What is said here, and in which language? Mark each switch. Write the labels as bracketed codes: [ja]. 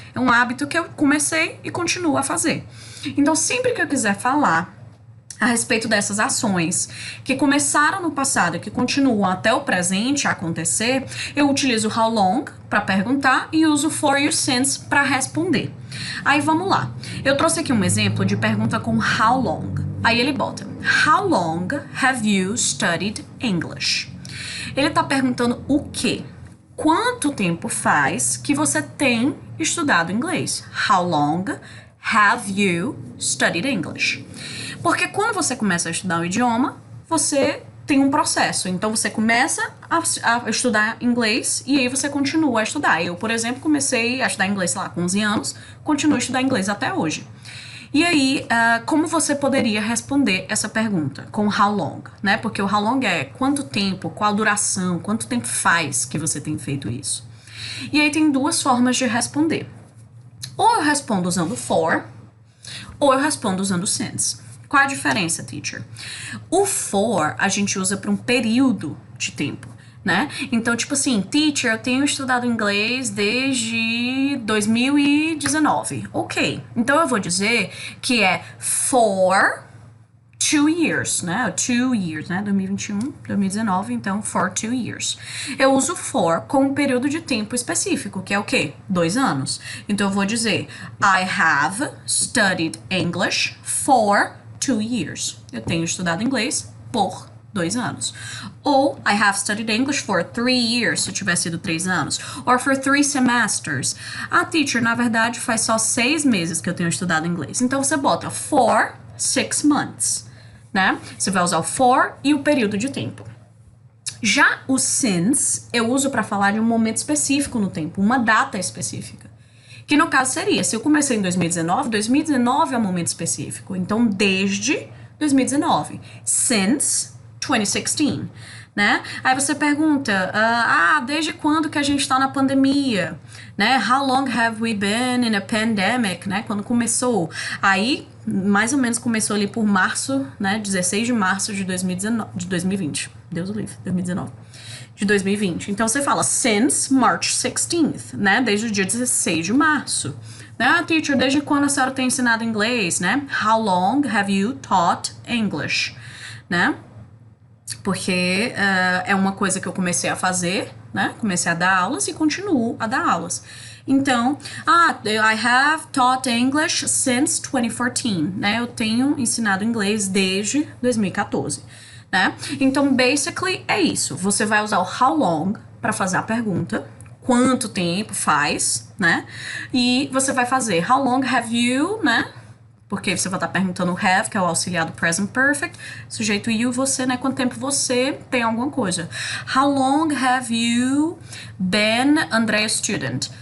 [pt] É um hábito que eu comecei e continuo a fazer. Então, sempre que eu quiser falar a respeito dessas ações que começaram no passado e que continuam até o presente a acontecer, eu utilizo o how long para perguntar e uso o for e o since para responder. Aí vamos lá. Eu trouxe aqui um exemplo de pergunta com how long. Aí ele bota: [en] How long have you studied English? [pt] Ele tá perguntando o quê? Quanto tempo faz que você tem estudado inglês? [en] How long have you studied English? [pt] Porque quando você começa a estudar um idioma, você tem um processo. Então, você começa a estudar inglês e aí você continua a estudar. Eu, por exemplo, comecei a estudar inglês, sei lá, com 11 anos, continuo a estudar inglês até hoje. E aí, como você poderia responder essa pergunta com how long, né? Porque o how long é quanto tempo, qual duração, quanto tempo faz que você tem feito isso. E aí tem 2 formas de responder. Ou eu respondo usando for, ou eu respondo usando since. Qual a diferença, teacher? O for a gente usa para um período de tempo, né? Então, tipo assim, teacher, eu tenho estudado inglês desde 2019. Ok. Então, eu vou dizer que é for 2 years, né? 2 years, né? 2021, 2019, então for 2 years. Eu uso for com um período de tempo específico, que é o quê? 2 anos. Então, eu vou dizer [en] I have studied English for 2 years. [pt] Eu tenho estudado inglês por 2 anos. [en] Ou I have studied English for 3 years, [pt] se tivesse sido 3 anos. [en] Or for 3 semesters. [pt] Teacher, na verdade, faz só 6 meses que eu tenho estudado inglês. Então, você bota for 6 months, né? Você vai usar o for e o período de tempo. Já o since, eu uso para falar de um momento específico no tempo, uma data específica. Que no caso seria, se eu comecei em 2019, 2019 é um momento específico. Então, desde 2019. [en] Since 2016, [pt] né? Aí você pergunta, desde quando que a gente tá na pandemia? Né? [en] How long have we been in a pandemic? [pt] Né? Quando começou? Aí, mais ou menos começou ali por março, né? 16 de março de 2020. Deus o livre, 2019. De 2020. Então, você fala [en] since March 16th, [pt] né? Desde o dia 16 de março. Né? Teacher, desde quando a senhora tem ensinado inglês, né? [en] How long have you taught English? [pt] Né? porque é uma coisa que eu comecei a fazer, né? Comecei a dar aulas e continuo a dar aulas. Então, [en] I have taught English since 2014, [pt] né? Eu tenho ensinado inglês desde 2014, né? Então, basically, é isso. Você vai usar o how long para fazer a pergunta, quanto tempo faz, né? E você vai fazer how long have you, né? Porque você vai estar perguntando o have, que é o auxiliar do present perfect, sujeito you, você, né? Quanto tempo você tem alguma coisa. [en] How long have you been Andrea student?